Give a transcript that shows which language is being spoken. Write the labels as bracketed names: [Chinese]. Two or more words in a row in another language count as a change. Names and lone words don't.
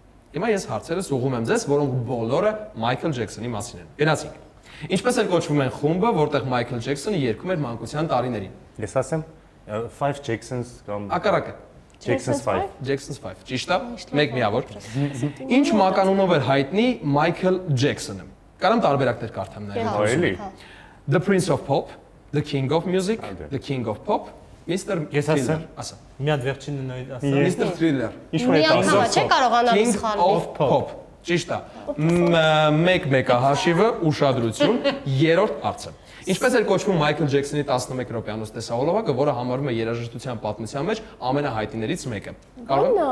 [Armenian] Հիմա ես հարցերս ուղղում եմ ձեզ, որոնք բոլորը Michael Jackson-ի մասին են։ Գնացինք։ Ինչպես էլ կոչվում են խումբը, որտեղ Michael Jackson-ը երգում էր մանկության տարիներին։ Ես ասեմ 5 Jacksons կամ Ակարակը։ Jacksons 5։ Jacksons 5։ Ճիշտ է։ Մեկ միավոր։ Ինչ մականունով էր հայտնի Michael Jackson-ը։ Կարամ տարբերակներ կարդամ նաև։ Այելի։ [English] The Prince of Pop, The King of Music, The King of Pop, Mr. [Armenian] Ես ասեմ։ Ասա։ Մի հատ վերջինը նույն ասա։ [English] Mr. Thriller, [Armenian] Ինչ Մի անգամ չէ կարողանալ [English] King [Armenian] սխալ։ [English] of Pop։ [Armenian] Ճիշտ է։ Մեկ հաշիվը ուշադրություն, երրորդ հարցը։ Ինչպես էր կոչվում Michael Jackson-ի 11 րոպեանոց տեսահոլովակը, որը համարվում է երաժշտության պատմության մեջ ամենահայտնիներից մեկը։ Կարող եմ